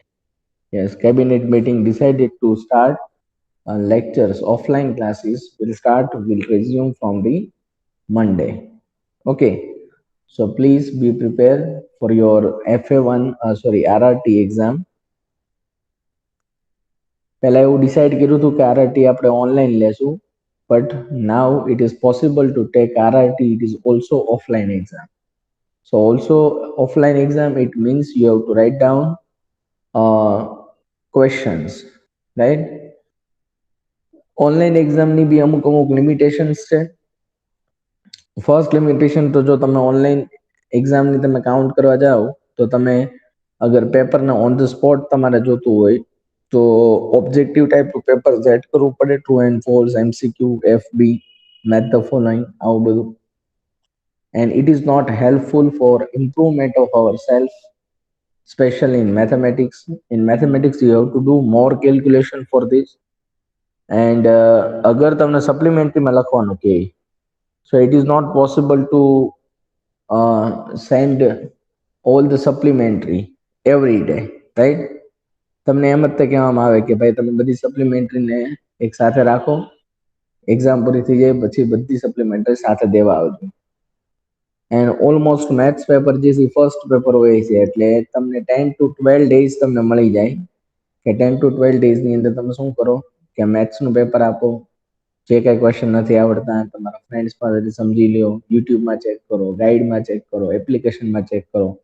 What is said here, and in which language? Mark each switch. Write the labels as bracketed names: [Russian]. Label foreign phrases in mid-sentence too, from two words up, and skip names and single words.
[English] yes, cabinet meeting decided to start lectures, offline classes will resume from the Monday. Okay. So please be prepared for your FA1, RRT exam. [Gujarati] પહેલા એવું ડિસાઇડ કર્યું હતું કે આરઆરટી આપણે ઓનલાઈન લેશું [English] but now it is possible to take RRT. It is also offline exam. So also offline exam, it means you have to write down uh, questions, right? [Gujarati] ઓનલાઈન એક્ઝામની બી અમુક અમુક લિમિટેશન્સ છે. ફર્સ્ટ લિમિટેશન તો જો તમે ઓનલાઈન એક્ઝામની તમે કાઉન્ટ કરવા જાઓ તો તમે અગર પેપરને [English] on the spot [Gujarati] તમારે જોતું હોય તો ઓબ્જેક્ટિવ ટાઈપનું પેપર સેટ કરવું પડે, [English] true and false, [Gujarati] એમસીક્યુ, એફબી, [English] match the following, [Gujarati] આવું બધું. [English] And it is not helpful for improvement of ourselves, especially in mathematics. In mathematics you have to do more calculation for this. And [Gujarati] અગર તમને સપ્લિમેન્ટરીમાં લખવાનું કે [English] so it is not possible to send all the supplementary every day, right? [Gujarati] તમને એમ જ તે કહેવામાં આવે કે ભાઈ તમે બધી સપ્લિમેન્ટરીને એક સાથે રાખો, એક્ઝામ પૂરી થઈ જાય પછી બધી સપ્લિમેન્ટરી સાથે દેવા આવજો. [English] and almost [Gujarati] મેથ્સ પેપર જે છે ફર્સ્ટ પેપર હોય છે એટલે તમને 10 to 12 ડેઝ તમને મળી જાય કે 10 to 12 ડેઝની અંદર તમે શું કરો કે મેથ્સનું પેપર આપો, જે કાંઈ ક્વેશ્ચન નથી આવડતા તમારા ફ્રેન્ડ્સ પાસેથી સમજી લ્યો, યુટ્યુબમાં ચેક કરો, ગાઈડમાં ચેક કરો, એપ્લિકેશનમાં ચેક કરો,